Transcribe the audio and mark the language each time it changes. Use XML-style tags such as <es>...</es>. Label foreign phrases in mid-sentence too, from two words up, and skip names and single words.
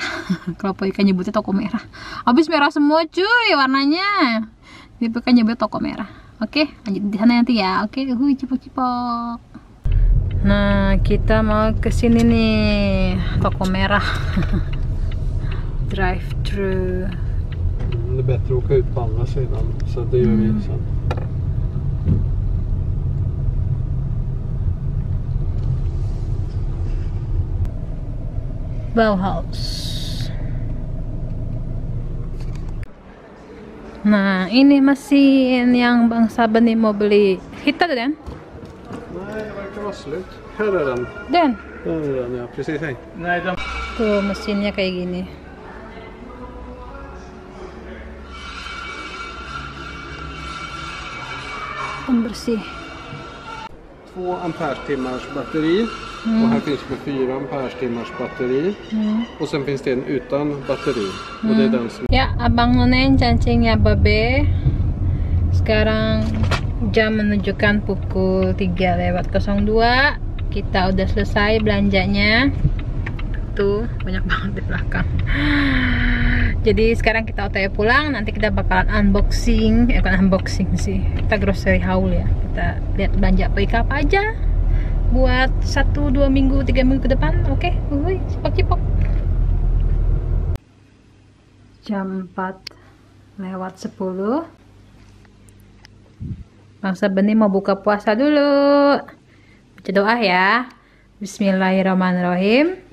<id>Kalau Poika nyebutnya toko merah, habis merah semua cuy warnanya, jadi Poika nyebut toko merah. Oke, lanjut di sana nanti ya. Oke, cipok-cipok. Nah, kita mau ke sini nih, toko merah.</id> <en>Drive thru.</en> <sv>Det är bättre att åka ut på andra sidan, så det gör vi sen.</sv> <id>Bauhaus. Nah, ini mesin yang Bang Saben nih mau beli.</id> <sv>Hittade den? Nej, det verkar vara slut. Här är den. Den? Där är den, ja. Precis, hej. Nej, den.</sv> <id>Tuh, mesinnya kayak gini. Pembersih.</id> <sv>2 ampere-timmars batteri. Och här finns med 4 ampere-timmars batteri. Och sen finns det en utan batteri. Och det är den som...</sv> <id>Ya, Abang Nonen cancingnya Babe. Sekarang jam menunjukkan pukul 3:02. Kita udah selesai belanjanya. Tuh, banyak banget di belakang. Jadi sekarang kita OTW pulang, nanti kita bakalan unboxing, bukan unboxing sih, kita</id> <en>grocery haul</en> <id>ya. Kita lihat belanja Poika apa aja buat 1, 2 minggu, 3 minggu ke depan. Oke, cipok-cipok. Jam 4:10. Bang Saben mau buka puasa dulu. Baca doa ya.</id> <ar>Bismillahirrahmanirrahim.</ar>